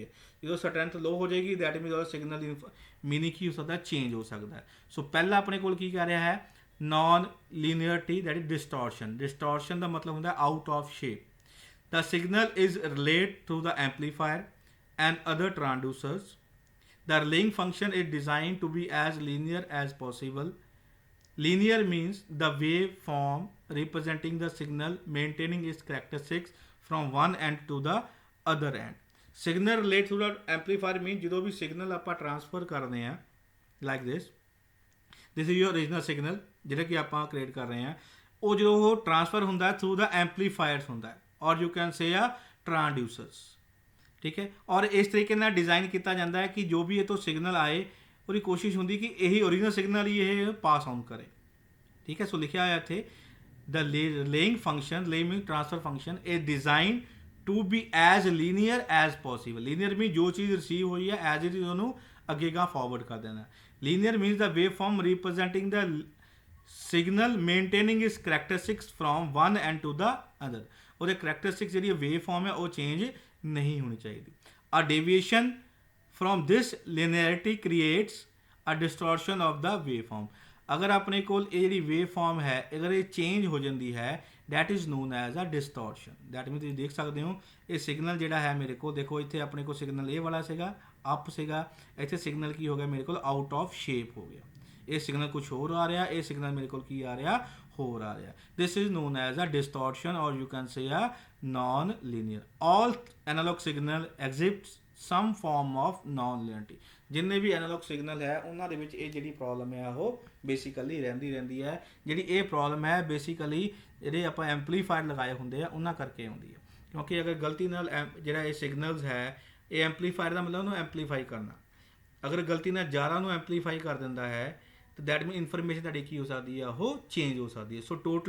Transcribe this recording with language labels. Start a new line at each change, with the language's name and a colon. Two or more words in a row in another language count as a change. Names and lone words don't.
Punjabi: ਜਦੋਂ
English: strength low
Punjabi: ਹੋ ਜਾਏਗੀ
English: that means
Punjabi: ਉਹਦਾ ਸਿਗਨਲ ਦੀ ਮੀਨਿੰਗ ਕੀ ਹੋ ਸਕਦਾ, ਚੇਂਜ ਹੋ ਸਕਦਾ ਹੈ। ਸੋ ਪਹਿਲਾਂ ਆਪਣੇ ਕੋਲ ਕੀ ਕਰ ਰਿਹਾ ਹੈ,
English: non linearity that is distortion
Punjabi: ਦਾ ਮਤਲਬ ਹੁੰਦਾ
English: out of shape. the signal is relate through the amplifier and other transducers. The relaying function is designed to be as linear as possible. Linear means the waveform representing the signal maintaining its characteristics from one end to the other end. Signal relate to the amplifier means
Punjabi: ਜਦੋਂ ਵੀ signal ਆਪਾਂ transfer ਕਰਦੇ ਹਾਂ
English: like this is your original signal
Punjabi: ਜਿਹੜਾ ਕਿ ਆਪਾਂ create ਕਰ ਰਹੇ ਹਾਂ ਉਹ ਜਦੋਂ ਉਹ transfer ਹੁੰਦਾ
English: through the amplifiers ਹੁੰਦਾ or you can say a transducers।
Punjabi: ਠੀਕ ਹੈ, ਔਰ ਇਸ ਤਰੀਕੇ ਨਾਲ ਡਿਜ਼ਾਈਨ ਕੀਤਾ ਜਾਂਦਾ ਹੈ ਕਿ ਜੋ ਵੀ ਇਹ ਤੋਂ ਸਿਗਨਲ ਆਏ ਉਹਦੀ ਕੋਸ਼ਿਸ਼ ਹੁੰਦੀ ਕਿ ਇਹੀ
English: original signal
Punjabi: ਹੀ ਇਹ
English: pass on
Punjabi: ਕਰੇ। ਠੀਕ ਹੈ, ਸੋ ਲਿਖਿਆ ਹੋਇਆ ਇੱਥੇ
English: the relaying function relaying transfer function is design to be as linear as possible. linear mean
Punjabi: ਜੋ ਚੀਜ਼ ਰਿਸੀਵ ਹੋਈ ਹੈ
English: as it is
Punjabi: ਉਹਨੂੰ ਅੱਗੇਗਾ ਫਾਰਵਰਡ ਕਰ ਦੇਣਾ।
English: linear means the wave form representing the signal maintaining its characteristics from one end to the other.
Punjabi: ਉਹਦੇ ਕਰੈਕਟਰਿਸਟਿਕਸ ਜਿਹੜੀ
English: wave form
Punjabi: ਹੈ ਉਹ ਚੇਂਜ ਨਹੀਂ ਹੋਣੀ ਚਾਹੀਦੀ।
English: A deviation from this linearity creates a distortion of the waveform।
Punjabi: ਅਗਰ ਆਪਣੇ ਕੋਲ ਇਹ ਜਿਹੜੀ
English: wave form
Punjabi: ਹੈ ਅਗਰ ਇਹ ਚੇਂਜ ਹੋ ਜਾਂਦੀ ਹੈ
English: that is known as a distortion। that means
Punjabi: ਤੁਸੀਂ ਦੇਖ ਸਕਦੇ ਹੋ ਇਹ ਸਿਗਨਲ ਜਿਹੜਾ ਹੈ ਮੇਰੇ ਕੋਲ ਦੇਖੋ ਇੱਥੇ ਆਪਣੇ ਕੋਲ ਸਿਗਨਲ ਇਹ ਵਾਲਾ ਸੀਗਾ ਅਪ ਸੀਗਾ, ਇੱਥੇ ਸਿਗਨਲ ਕੀ ਹੋ ਗਿਆ ਮੇਰੇ ਕੋਲ
English: out of shape
Punjabi: ਹੋ ਗਿਆ। ਇਹ ਸਿਗਨਲ ਕੁਝ ਹੋਰ ਆ ਰਿਹਾ, ਇਹ ਸਿਗਨਲ ਮੇਰੇ ਕੋਲ ਕੀ ਆ ਰਿਹਾ, ਹੋਰ ਆ ਰਿਹਾ।
English: this is known as a distortion or you can say a non-linear। all analog signal exhibits some form of non-linearity।
Punjabi: ਜਿੰਨੇ ਵੀ
English: analog signal
Punjabi: ਹੈ ਉਹਨਾਂ ਦੇ ਵਿੱਚ ਇਹ ਜਿਹੜੀ ਪ੍ਰੋਬਲਮ ਹੈ ਉਹ ਬੇਸਿਕਲੀ ਰਹਿੰਦੀ ਹੈ। ਜਿਹੜੀ ਇਹ ਪ੍ਰੋਬਲਮ ਹੈ ਬੇਸਿਕਲੀ ਜਿਹੜੇ ਆਪਾਂ ਐਂਪਲੀਫਾਇਰ ਲਗਾਏ ਹੁੰਦੇ ਆ ਉਹਨਾਂ ਕਰਕੇ ਆਉਂਦੀ ਹੈ ਕਿਉਂਕਿ ਅਗਰ ਗਲਤੀ ਨਾਲ ਜਿਹੜਾ ਇਹ ਸਿਗਨਲਸ ਹੈ ਇਹ ਐਂਪਲੀਫਾਇਰ ਦਾ ਮਤਲਬ ਉਹਨੂੰ ਐਂਪਲੀਫਾਈ ਕਰਨਾ, ਅਗਰ ਗਲਤੀ ਨਾਲ ਜ਼ਿਆਦਾ ਨੂੰ ਐਂਪਲੀਫਾਈ ਕਰ ਦਿੰਦਾ ਹੈ ਤਾਂ
English: that mean information
Punjabi: ਤੁਹਾਡੀ ਕੀ ਹੋ ਸਕਦੀ ਹੈ ਉਹ ਚੇਂਜ ਹੋ ਸਕਦੀ ਹੈ।